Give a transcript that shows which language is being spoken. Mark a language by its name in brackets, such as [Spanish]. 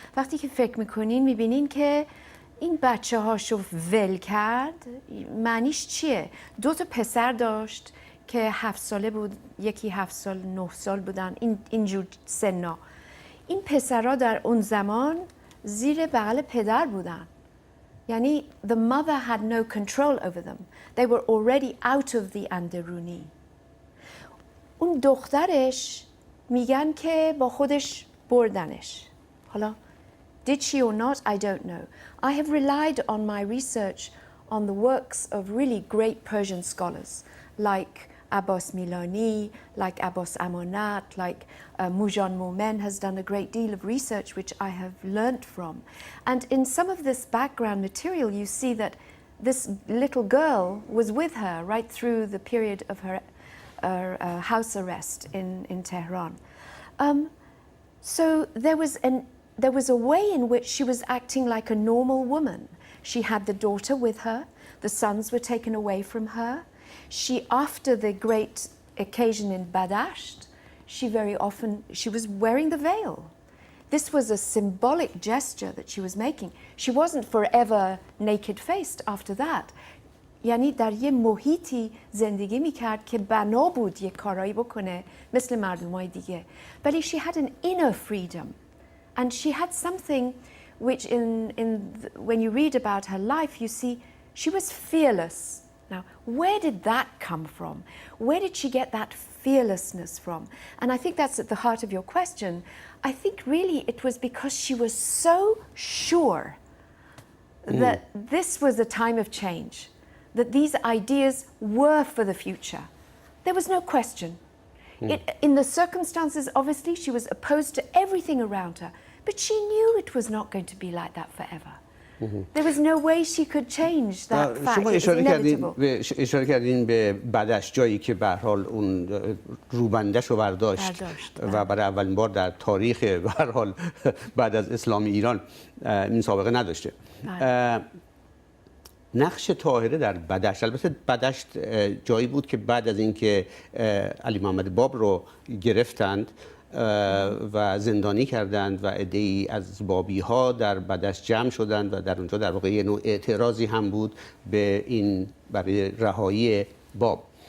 [Persian] وقتی که فکر میکنین میبینین که این بچه هاشو ول کرد معنیش چیه؟ 2 پسر داشت که 7 ساله بود، یکی 7 سال 9 سال بودن، اینجور سنا. این پسرها در اون زمان زیر بغل پدر بودن. [English] یعنی the mother had no control over them. They were already out of the اندرونی. [Persian] اون دخترش میگن که با خودش بردنش. [English] حالا did she or not, I don't know. I have relied on my research on the works of really great Persian scholars like Abbas Milani, like Abbas Amonat, like Mujan Momen has done a great deal of research which I have learnt from. And in some of this background material you see that this little girl was with her right through the period of her house arrest in Tehran. So there was a way in which she was acting like a normal woman. She had the daughter with her, the sons were taken away from her. She, after the great occasion in Badasht, she was wearing the veil. This was a symbolic gesture that she was making. She wasn't forever naked-faced after that. [Persian] یعنی در یه محیطی زندگی میکرد که بنا بود یک کارایی بکنه مثل مردمای دیگه. [English] ولی she had an inner freedom and she had something which when you read about her life you see she was fearless. Now, where did that come from? Where did she get that fearlessness from? And I think that's at the heart of your question. I think really it was because she was so sure that this was a time of change, that these ideas were for the future. There was no question. In the circumstances, obviously, she was opposed to everything around her, but she knew it was not going to be like that forever. There was no way she could change that fact. [Persian] شما اشاره کردین به بعدش، جایی که به هر حال اون روبندش رو برداشت و برای اولین بار در تاریخ به هر حال بعد از اسلام ایران این سابقه نداشته. نقش طاهره در بدشت، البته بدشت جایی بود که بعد از اینکه علی محمد باب رو گرفتند و زندانی کردند و عده‌ای از بابی ها در بدشت جمع شدند و در اونجا در واقع یه نوع اعتراضی هم بود به این برای رهایی باب.